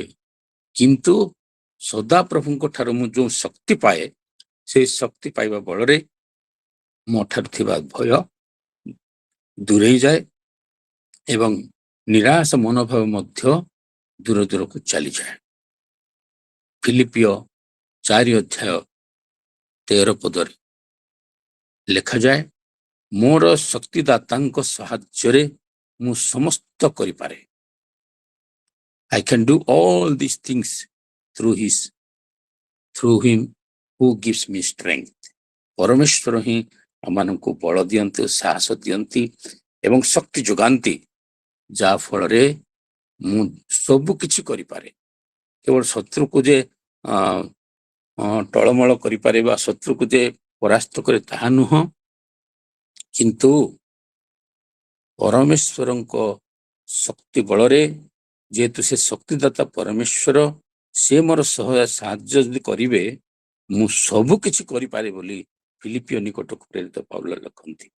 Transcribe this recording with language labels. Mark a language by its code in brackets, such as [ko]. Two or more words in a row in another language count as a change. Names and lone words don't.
[or] କିନ୍ତୁ ସଦାପ୍ରଭୁଙ୍କ ଠାରୁ ମୁଁ ଯେଉଁ ଶକ୍ତି ପାଏ, ସେହି ଶକ୍ତି ପାଇବା ବଳରେ ମୋ ଠାରୁ ଥିବା ଭୟ ଦୂରେଇ ଯାଏ ଏବଂ ନିରାଶ ମନୋଭାବ ମଧ୍ୟ ଦୂର ଦୂରକୁ ଚାଲିଯାଏ। ଫିଲିପିଓ 4 ଅଧ୍ୟାୟ 13 ପଦରେ ଲେଖାଯାଏ, ମୋର ଶକ୍ତିଦାତାଙ୍କ ସାହାଯ୍ୟରେ ମୁଁ ସମସ୍ତ କରିପାରେ। [en] I can do all these things through him who gives me strength. [or] ପରମେଶ୍ୱର ହିଁ ଆମମାନଙ୍କୁ ବଳ ଦିଅନ୍ତି, ସାହସ ଦିଅନ୍ତି ଏବଂ ଶକ୍ତି ଯୋଗାନ୍ତି, ଯାହା ଫଳରେ ମୁଁ ସବୁ କିଛି କରିପାରେ। କେବଳ ଶତ୍ରୁକୁ ଯେ ଟଳମଳ କରିପାରେ ବା ଶତ୍ରୁକୁ ଯେ ପରାସ୍ତ କରେ ତାହା ନୁହଁ, କିନ୍ତୁ ପରମେଶ୍ୱରଙ୍କ ଶକ୍ତି ବଳରେ, ଯେହେତୁ ସେ ଶକ୍ତିଦାତା ପରମେଶ୍ୱର, ସେ ମୋର ସାହାଯ୍ୟ ଯଦି କରିବେ, ମୁଁ ସବୁ କିଛି କରିପାରେ ବୋଲି ଫିଲିପିଓ ନିକଟକୁ ପ୍ରେରିତ ପାଉଲ ଲେଖନ୍ତି।